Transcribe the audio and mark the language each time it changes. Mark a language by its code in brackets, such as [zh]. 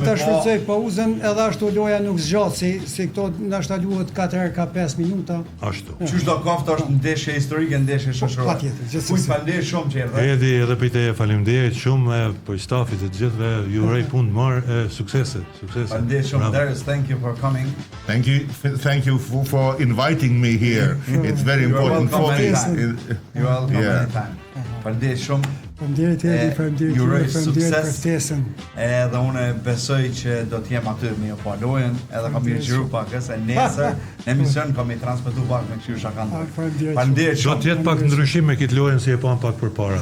[sq] ta shfrytëzoj pauzën, edhe ashtu loja nuk zgjat, si këto nashta luhet 4 herë ka 5 minuta. Ashtu. Qysh do kafta është ndeshje historike, ndeshje shoqërore. Patjetër, gjithsesi. Uj falenderoj shumë që erdhe. Edhe pejtë faleminderit shumë për stafit të gjithëve, ju uroj punë të mirë, suksese. Falenderoj shumë Darius, [en] thank you for coming. Thank you for inviting me here. It's very important for me. You're welcome anytime. [sq] Falenderoj shumë. Faleminderit për ftesën. Edhe unë besoj që do të jem aty me ju pa lojën, edhe kam mirë gjiru pak, se nesër në emision kam i transmetu pak me kështu shakan. Faleminderit shumë. Do të jetë pak ndryshim me këtë lojën si e pam pak përpara.